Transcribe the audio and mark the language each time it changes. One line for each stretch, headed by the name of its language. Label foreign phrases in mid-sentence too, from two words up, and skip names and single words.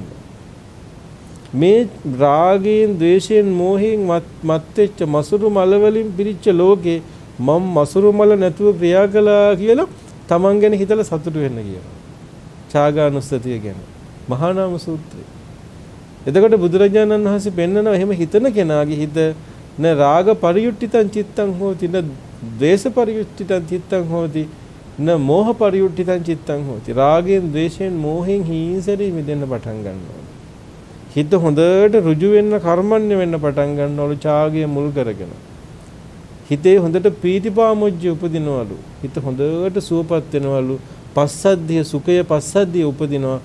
Sinhala: මේ රාගයෙන්, ද්වේෂයෙන්, මෝහයෙන් මත් වෙච්ච මසුරු මල වලින් පිරිච්ච ලෝකේ මම මසුරු මල නැතුව ක්‍රියා කළා කියලා තමන් ගැන හිතලා සතුටු වෙන්න කියනවා. චාගානුස්සතිය ගැන මහා නාම සූත්‍රය. එතකොට බුදුරජාණන් වහන්සේ පෙන්නනවා එහෙම හිතන කෙනාගේ හිත
Pali: න රාග පරියුට්ඨිතං චිත්තං හෝති න ද්වේෂ පරියුට්ඨිතං චිත්තං හෝති න මෝහ පරියුට්ඨිතං චිත්තං හෝති.
Sinhala: රාගයෙන්, ද්වේෂයෙන්, මෝහයෙන් හිංසෙරි මිදෙන්න පටන් ගන්නවා. හිත හොඳට ඍජු වෙන්න, කර්මන්නේ වෙන්න පටන් ගන්නවලු ඡාගය මුල් කරගෙන. හිතේ හොඳට ප්‍රීතිපාමුජ්ජය උපදිනවලු. හිත හොඳට සුවපත් වෙනවලු. පස්සද්ධිය, සුඛය පස්සද්ධිය උපදිනවා.